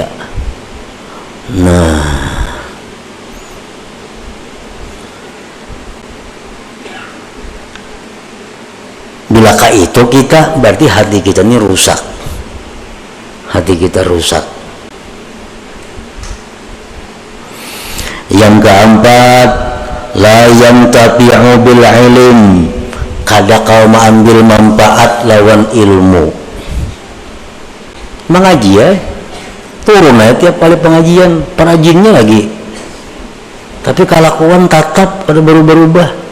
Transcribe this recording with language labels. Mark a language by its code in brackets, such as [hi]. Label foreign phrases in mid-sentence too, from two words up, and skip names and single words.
[id] Nah, bilakah itu kita, berarti hati kita ini rusak. Hati kita rusak. Yang keempat, [ar] لا ينتفع بالعلم. [bjn] Kada kau mengambil manfaat lawan ilmu. [id] Mengaji ya, turun aja tiap kali pengajian, pengajiannya lagi, tapi kelakuan tatap pada berubah-ubah.